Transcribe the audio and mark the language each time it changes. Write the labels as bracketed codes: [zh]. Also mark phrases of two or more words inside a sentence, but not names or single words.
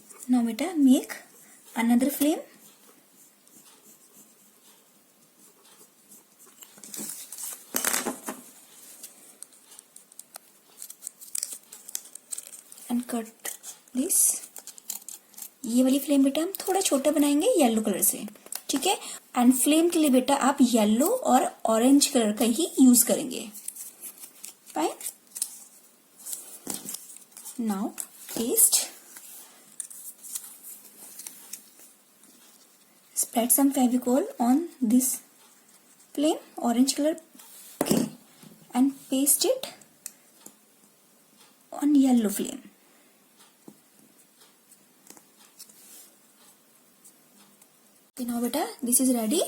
[en] Now beta make another flame. And cut this. [hi] ये वाली फ्लेम बेटा हम थोड़ा छोटा बनाएंगे [en] yellow color [hi] से, ठीक है। [en] and flame [hi] के लिए बेटा आप येलो और [en] orange color [hi] का ही यूज करेंगे। [en] Fine. Now paste, spread some Fevicol on this flame, orange color, okay, and paste it on yellow flame. Okay, now beta this is ready.